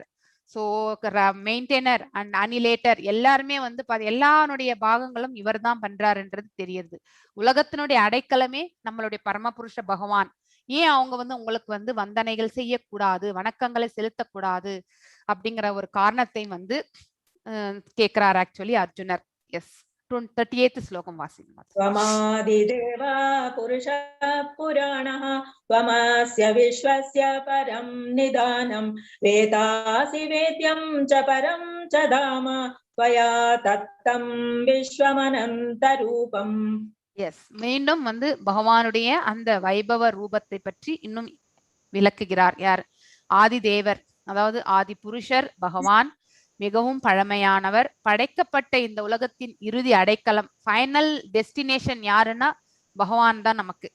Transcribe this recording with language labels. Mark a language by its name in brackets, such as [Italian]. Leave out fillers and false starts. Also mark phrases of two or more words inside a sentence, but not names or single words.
[Tamil] ஸோ [English] maintainer and annihilator [Tamil] எல்லாருமே வந்து எல்லாருடைய பாகங்களும் இவர் தான் பண்றாருன்றது தெரியுது. உலகத்தினுடைய அடைக்கலமே நம்மளுடைய பரமபுருஷ பகவான். ஏன் அவங்க வந்து உங்களுக்கு வந்து வந்தனைகள் செய்யக்கூடாது, வணக்கங்களை செலுத்தக்கூடாது அப்படிங்கிற ஒரு காரணத்தை வந்து கேட்கிறார் ஆக்சுவலி அர்ஜுனர். எஸ், 38th ஸ்லோகம் வாசிங்க. [Sanskrit] त्वमादिदेवा पुरुषः पुराणः त्वमस्य विश्वस्य परं निदानं वेदासि वेद्यं च परं च धाम त्वया तत्तं विश्वमनन्तरूपम्. [Tamil] எஸ், மீண்டும் வந்து பகவானுடைய அந்த வைபவ ரூபத்தை பற்றி இன்னும் விளக்குகிறார். யார்? ஆதிதேவர், அதாவது ஆதி புருஷர் பகவான், மிகவும் பழமையானவர். படைக்கப்பட்ட இந்த உலகத்தின் இறுதி அடைக்கலம், [English] final destination [Tamil] யாருன்னா பகவான் தான் நமக்கு.